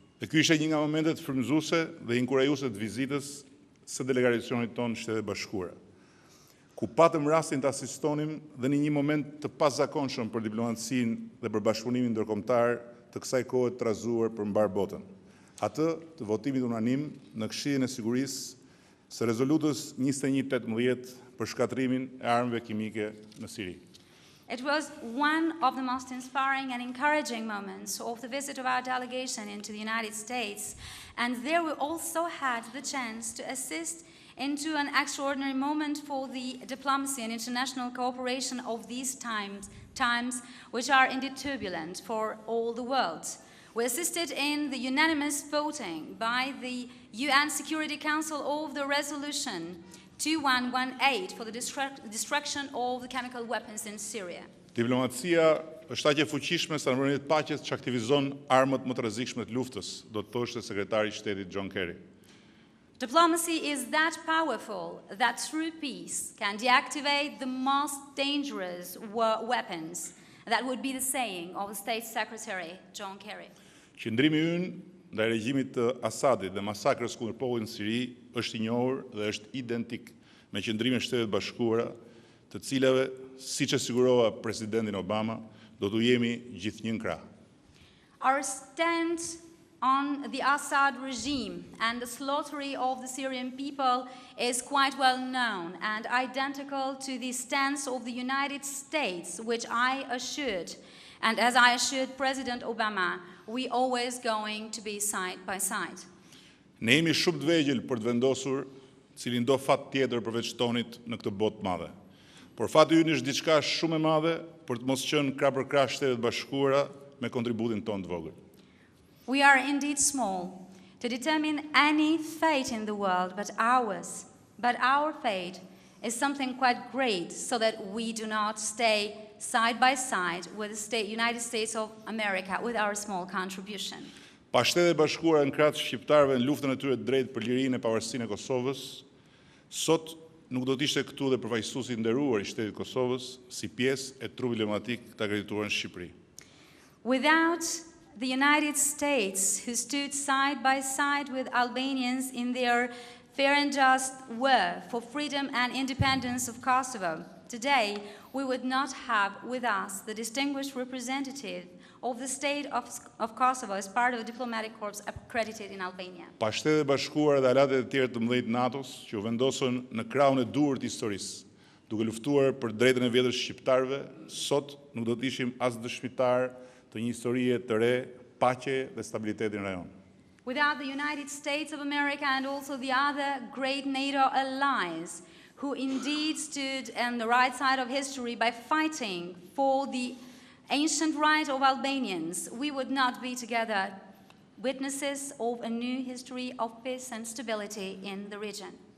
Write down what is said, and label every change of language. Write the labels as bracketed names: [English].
[Albanian] Dhe ky ishte një nga momentet frymëzuese dhe inkurajuese të vizitës së delegacionit tonë Shtetet e Bashkuara, ku patëm rastin të asistonim dhe në një moment të pazakonshëm për diplomacinë dhe për bashkëpunimin ndërkombëtar të kësaj kohe të trazuar për mbar botën. Atë të votimit unanim në Këshillin e Sigurisë së rezolutës 2118 për shkatrimin e armëve kimike në Siri. [English] It was one of the most inspiring and encouraging moments of the visit of our delegation into the United States, and there we also had the chance to assist into an extraordinary moment for the diplomacy and international cooperation of these times which are indeed turbulent for all the world. We assisted in the unanimous voting by the UN Security Council of the resolution 2118 for the destruction of the chemical weapons in Syria. [Albanian] Diplomacia është aq e fuqishme sa në mënyrë të paqes që aktivizon armët më të rrezikshme të luftës, do të thoshte sekretari i shtetit John Kerry. [English] Diplomacy is that powerful that through peace can deactivate the most dangerous weapons. That would be the saying of the State Secretary John Kerry. [Albanian] Qëndrimi ynë ndaj regjimit të Asadit dhe masakrës kundër popullit në Siri është i njohur dhe është identik me qëndrimin e Shtetet Bashkuara, të cilave, siç e sigurova presidentin Obama, do t'u jemi gjithnjë në krah. [English] Our stand on the Assad regime and the slaughtering of the Syrian people is quite well known and identical to the stance of the United States, which I assured, and as I assured President Obama, we always going to be side by side. [Albanian] Ne jemi shumë të vegjël për të vendosur cilin do fat tjetër përveç tonit në këtë botë të madhe. Por fati ynë është diçka shumë e madhe për të mos qenë krah për krah Shtetet Bashkuara me kontributin ton të vogël. [English] We are indeed small to determine any fate in the world but ours. But our fate is something quite great so that we do not stay side by side with the United States of America with our small contribution. [Albanian] Pa Shtetet Bashkuara në krah të shqiptarëve në luftën e tyre të drejtë për lirinë e pavarësinë e Kosovës, sot nuk do të ishte këtu dhe përfaqësuesi i nderuar i Shtetit të Kosovës si pjesë e trupit diplomatik të akredituar në Shqipëri. [English] Without the United States, who stood side by side with Albanians in their fair and just war for freedom and independence of Kosovo, today we would not have with us the distinguished representative of the state of Kosovo as part of the diplomatic corps accredited in Albania. [Albanian] Pa Shtetet Bashkuara dhe aleatet e tjera të mëdhenj të NATO-s që u vendosën në krahun e duhur të historisë, duke luftuar për drejtën e vjetër shqiptarëve, sot nuk do të ishim as dëshmitar të një historie të re, paqe dhe stabiliteti në rajon. [English] Without the United States of America and also the other great NATO allies, who indeed stood on the right side of history by fighting for the ancient right of Albanians, we would not be together witnesses of a new history of peace and stability in the region.